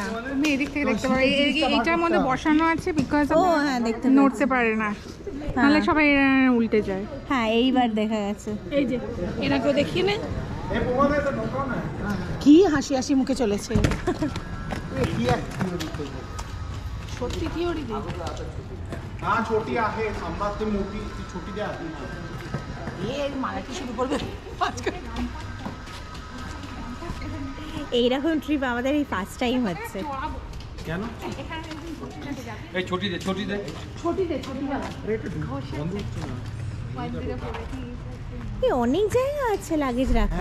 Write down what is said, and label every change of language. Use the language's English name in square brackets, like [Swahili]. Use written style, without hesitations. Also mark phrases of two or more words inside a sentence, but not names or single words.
[Bangla] তুমি এদিক থেকে দেখতে পারো, এইটার মধ্যে বসানো আছে বিকজ ও হ্যাঁ, দেখতে নড়তে পারে না, নাহলে সবাই উল্টে যায়। হ্যাঁ, এইবার দেখা গেছে। এই যে এনাকেও দেখিয়ে নে, কি হাসি হাসি মুখে চলেছে। সত্যি থিওরি দে। [Marathi] हाँ छोटी आहे, संभात ते मोठी, ती छोटी द्या आधी. [Bangla] এই মারাঠি শুরু করবে আজকে। এইরকম ট্রিপ আমাদের এই [English] first time [Bangla] হচ্ছে। কেন? এই ছোটি দে এই অনেক জায়গা আছে লাগেজ রাখা।